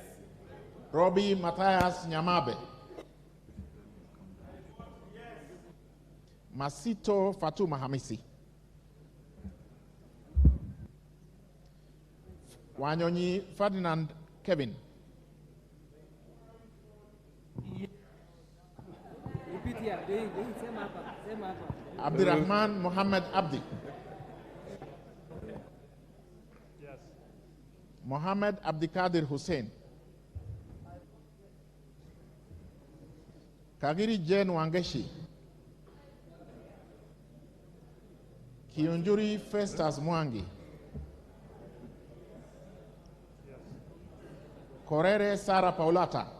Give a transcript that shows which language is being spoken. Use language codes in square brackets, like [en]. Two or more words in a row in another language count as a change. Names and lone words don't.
[sw] Robbie Matthias Nyamabe. Masito Fatuma Hamisi. Wanyonyi Ferdinand Kevin. [en] Repeat here. [sw] Sema hapa. Abdirahman Mohammed Abdi. [en] Yes. [sw] Mohammed Abdikadir Hussein. Kagiri Jane Wangeshi. Kiunjuri Festus Mwangi. Korere Sara Paulata.